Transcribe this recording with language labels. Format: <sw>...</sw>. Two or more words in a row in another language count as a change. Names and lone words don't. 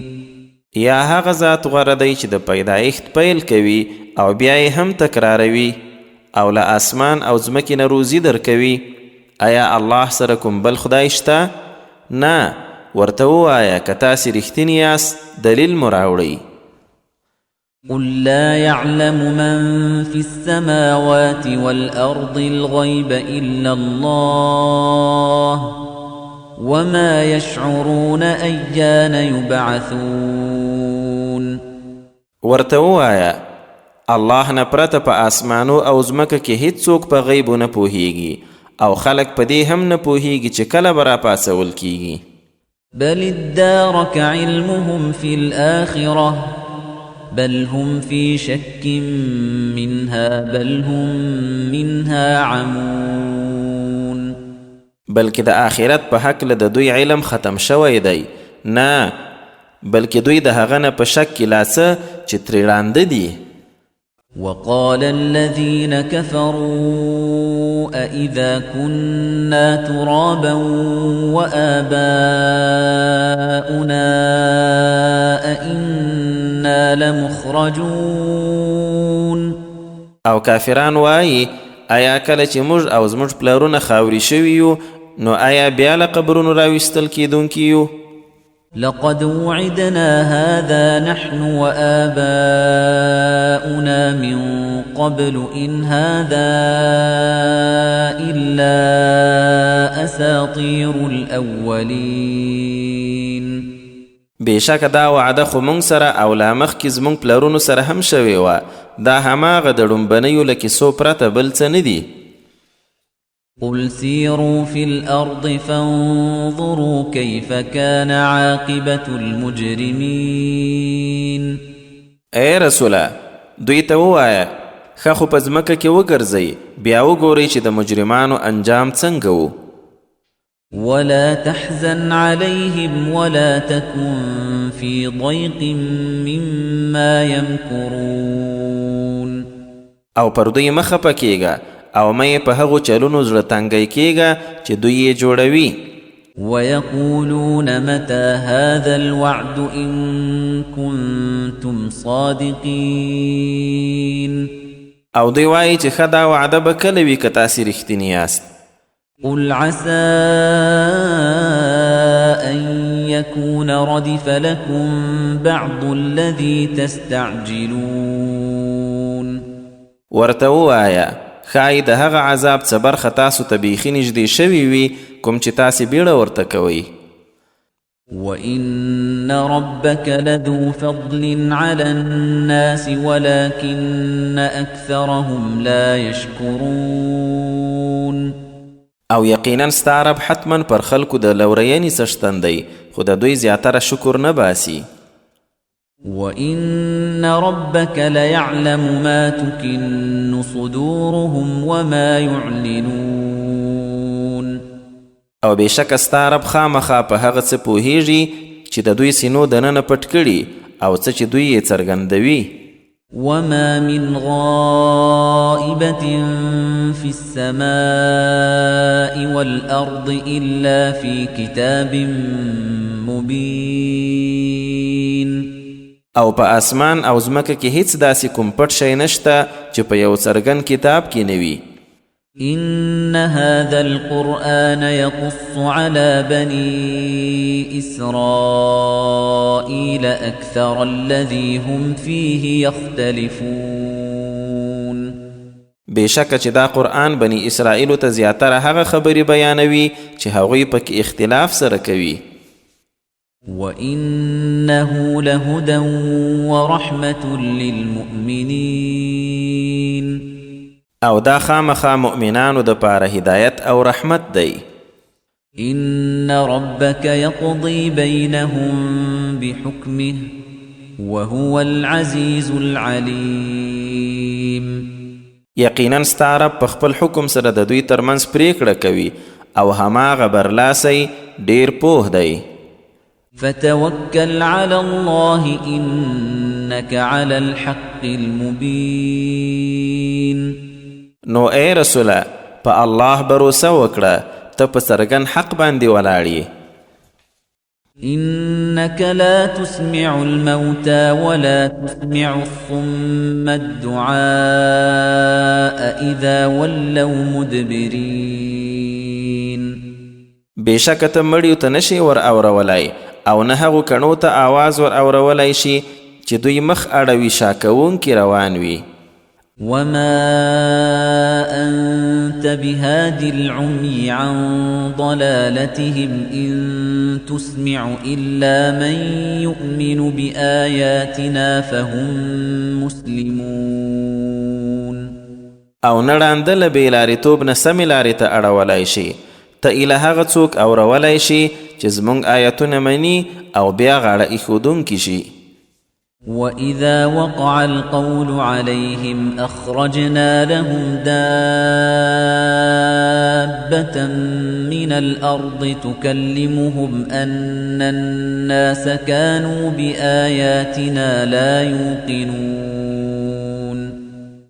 <ps>یا هغه ذات غوره دی چې د پیدایښت پیل کوي او بیا یې هم تکراروي او له اسمان او ځمکې نه روزي درکوي. آیا الله سره کوم بل خدای شته؟ نه، ورته ووایه که تاسې رښتیني یاست دلیل مو راوړئ.</ps> <ar>قُل لَّا يَعْلَمُ مَن فِي السَّمَاوَاتِ وَالْأَرْضِ الْغَيْبَ إِلَّا اللَّهُ وَمَا يَشْعُرُونَ أَيَّانَ يُبْعَثُونَ.</ar> <ps>ورته ووایه الله نه پرته په آسمانو او ځمکه کې هیڅوک په غیبو نه پوهیږي او خلک په دې هم نه پوهیږي چې کله به راپاڅول کیږي.</ps> <ar>بل ادارك علمهم في الآخرة بل هم في شك منها بل هم منها عمون.</ar> <ps>بلکې د آخرت په حق له د دوی علم ختم شوی دی. نه، بلکې دوی د هغه نه په شک کې لا څه چې ترې ړانده دي.</ps> <ar>وقال الذين كفروا أإذا كنا ترابا وآباؤنا أإنا لمخرجون</ar> <ps>او کافران وایي آیا کله چې موږ او زموږ پلرونه خاوري شوي یو نو آیا بیا له قبرونو راویستل کیدونکي یو</ps> <ar>لقد وعدنا هذا نحن وآباؤنا من قبل إن هذا إلا أساطير الأولين</ar> <ps>بېشکه دا وعده خو موږ سره او لا مخکې زموږ پلرونو سره هم شوې وه دا هماغه د ډومبنیو له کیسو پرته بل څه نه دي</ps> <ar>قل سيروا في الأرض فانظروا كيف كان عاقبة المجرمين</ar> <ps>اے رسوله دوی ته ووایه ښه خو په ځمکه کې وګرځئ بیا وګورئ چې د مجرمانو انجام څنګه و</ps> <ar>ولا تحزن عليهم ولا تكن في ضيق مما يمكرون</ar> <ps>او پر دوی مه خفه کیږه او مې په هغو چلونو زړه تنګی کیږه چې دوی یې جوړوي</ps> <ar>ويقولون متى هذا الوعد إن كنتم صادقين</ar> <ps>او دوی وایي چې ښه دا وعده به کله وي که تاسې رښتیني یاست</ps> <ar>قل عسى أن يكون ردف لكم بعض الذي تستعجلون</ar> <ps>ورته ووایه ښایي د هغه عذاب څه برخه تاسو ته بیخي نږدې شوي وي کوم چې تاسې بیړه ورته کوئ</ps> <ar>وَإِنَّ رَبَّكَ لَذُو فَضْلٍ عَلَى النَّاسِ وَلَكِنَّ أَكْثَرَهُمْ لَا يَشْكُرُونَ</ar> <ps>او یقینا ستا رب حتما پر خلکو د لورینې څه شتن دی خو د دوی زیاتره شکر نه باسي</ps> <ar>وَإِنَّ رَبَّكَ لَيَعْلَمُ مَا تُكِنُّ صُدُورُهُمْ وَمَا يُعْلِنُونَ</ar> <ps>او بېشکه ستا رب خامخا په هغه څه پوهیږي چې د دوی سینو دننه پټ کړي او څه چې دوی یې څرګندوي</ps> <ar>وَمَا مِنْ غَائِبَةٍ فِي السَّمَاءِ وَالْأَرْضِ إِلَّا فِي كِتَابٍ مُبِينٍ</ar> <ps>او په اسمان او ځمکه کې هیڅ داسې کوم پټ شی نشته چې په یو څرګند کتاب کې نه وي</ps> <ar>إن هذا القرآن يقص على بني إسرائيل أكثر الذي هم فيه يختلفون</ar> <ps>بېشکه چې دا قرآن بني اسرائیلو ته زیاتره هغه خبرې بیانوي چې هغوی پکې اختلاف سره کوي</ps> <ar>وَإِنَّهُ لَهُدًى وَرَحْمَةٌ لِلْمُؤْمِنِينَ</ar> <ps>او دا خامخا مؤمنانو د پاره هدایت او رحمت دی</ps> <ar>إِنَّ رَبَّكَ يَقْضِي بَيْنَهُم بِحُكْمِهِ وَهُوَ الْعَزِيزُ الْعَلِيمُ</ar> <ps>یقینا ستا رب په خپل حکم سره د دوی ترمنځ پریکړه کوي او هماغه برلاسی ډیر پوه دی</ps> <ar>فتوكل على الله إنك على الحق المبين</ar> <ps>نو اے رسوله په الله باور وکړه ته په څرګند حق باندې ولاړ</ps> <ar>إنك لا تسمع الموتى ولا تسمع الصم الدعاء إذا ولوا مدبرين</ar> <ps>بېشکه ته مړیو ته نشي ور اورولای او نه هغو کڼو ته آواز ور اورولای شي چې دوی مخ اړوي شا کوونکي روان وي</ps> <ar>وما أنت بهاد العمي عن ضلالتهم إن تسمع إلا من يؤمن بآياتنا فهم مسلمون</ar> <ps>او نړانده له بې لارېتوب نه سمې لارې ته اړولی شي ته ایله هغه څوک اورولی شي چې زموږ آیتونه مني او بیا غاړه ایښودونکي شي</ps> <ar>وَإِذَا وَقَعَ الْقَوْلُ عَلَيْهِمْ أَخْرَجْنَا لَهُمْ دَابَّةً مِّنَ الْأَرْضِ تُكَلِّمُهُمْ أَنَّ النَّاسَ كَانُوا بِآيَاتِنَا لَا يُوقِنُونَ</ar>